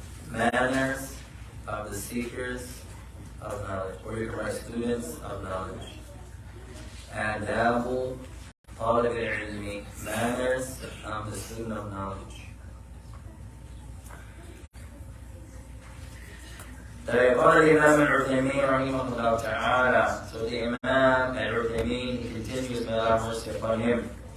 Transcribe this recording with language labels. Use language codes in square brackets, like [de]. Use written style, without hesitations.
[en] Manners of the seekers of knowledge, or you can write students of knowledge. Adabu talib al-ilmi, manners of the student of knowledge. [ar] قال الإمام العثيمين رحمه الله تعالى. [en] So the Imam al-Uthaymin, he continues, may Allah have mercy upon him.